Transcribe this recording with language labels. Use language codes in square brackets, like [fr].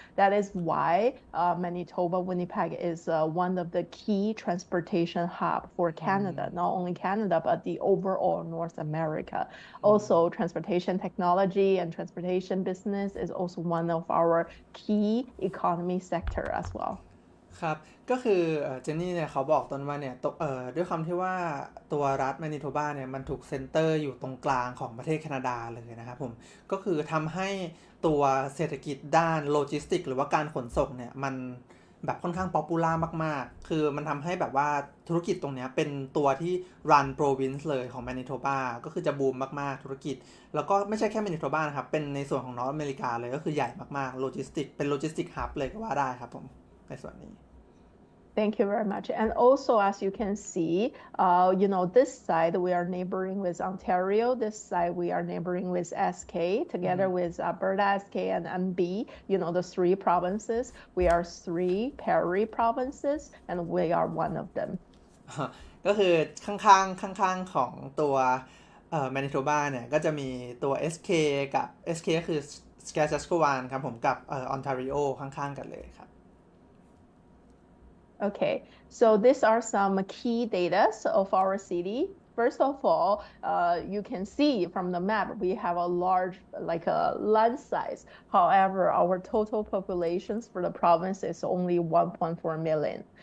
[en] That is why Manitoba, Winnipeg is one of the key transportation hub for Canada, not only Canada, but the overall North America. Also, transportation technology and transportation business is also one of our key economy sector as well. [th] ครับก็คือเจนนี่เนี่ยเขาบอกตอนว่าเนี่ยด้วยความที่ว่าตัวรัฐแมนิโทบาเนี่ยมันถูกเซ็นเตอร์อยู่ตรงกลางของประเทศแคนาดาเลยนะครับผมก็คือทำให้ตัวเศรษฐกิจด้านโลจิสติกหรือว่าการขนส่งเนี่ยมัน แบบค่อนข้างป๊อปปูล่ามากๆคือมันทำให้แบบว่าธุรกิจตรงนี้เป็นตัวที่รันโปรวินซ์เลยของแมนิโทบาก็คือจะบูมมากๆธุรกิจแล้วก็ไม่ใช่แค่แมนิโทบานะครับเป็นในส่วนของนอร์ทอเมริกาเลยก็คือใหญ่มากๆโลจิสติกเป็นโลจิสติกฮับเลยก็ว่าได้ครับผมในส่วนนี้ [en] Thank you very much. And also, as you can see, this side we are neighboring with Ontario. This side we are neighboring with SK, together with Alberta, SK, and MB. The three provinces. We are three Prairie provinces, and we are one of them. [th] ก็คือข้างๆของตัวแมนิโทบาเนี่ยก็จะมีตัว SK กับ SK ก็คือ Saskatchewan ครับผมกับOntario ข้างๆกันเลยครับ [en] Okay, so these are some key data of our city. First of all, you can see from the map, we have a large, like a land size. However, our total populations for the province is only 1.4 million.